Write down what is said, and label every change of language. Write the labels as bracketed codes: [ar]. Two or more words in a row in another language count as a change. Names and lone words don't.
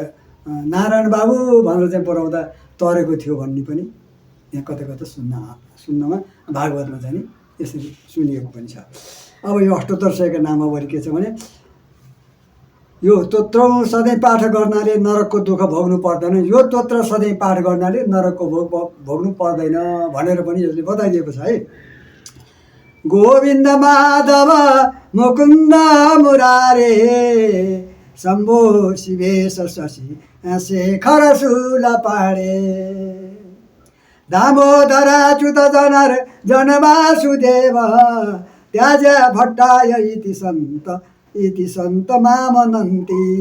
[ne] नारायण बाबु भनेर चाहिँ पढाउँदा तरेको थियो भन्ने पनि यहाँ कतै कतै सुन्नमा भागवतमा चाहिँ यसरी सुनिएको पनि छ। अब यो अष्टोत्तर सयको नामावली के छ भने यो स्तोत्रौँ सधैँ पाठ गर्नाले नरकको दुःख भोग्नु पर्दैन, यो स्तोत्र सधैँ पाठ गर्नाले नरकको भोग्नु पर्दैन भनेर पनि यसले बताइदिएको छ है। [sa] गोविन्द माधव मुकुन्द मुरारे शम्भो शिवेश शशि शेखर शूलपाणे दामोदर च्युत जनार जनवासुदेव त्याज भट्टाय इति सन्त मामनन्ति